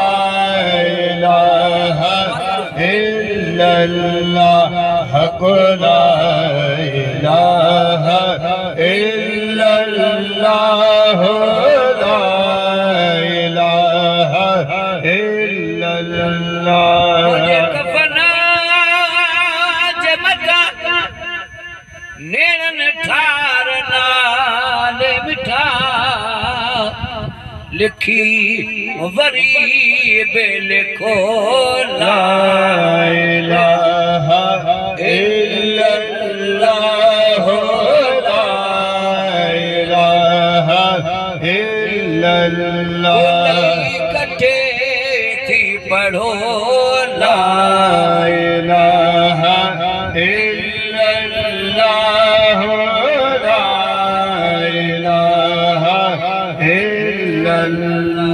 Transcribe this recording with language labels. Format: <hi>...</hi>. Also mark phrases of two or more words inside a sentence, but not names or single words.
<ar>إله إلا الله لا إله إلا الله لا إله إلا الله</ar> <sd>नेणन ठार नाले मिठा लिखी वरी बे लिखो</sd> <ar>لا إله إلا الله لا إله इल्लल्लाह</ar> <sd>इकट्ठे थी पढ़ो</sd> <ar>لا إله إلا الله لا إله إلا الله</ar>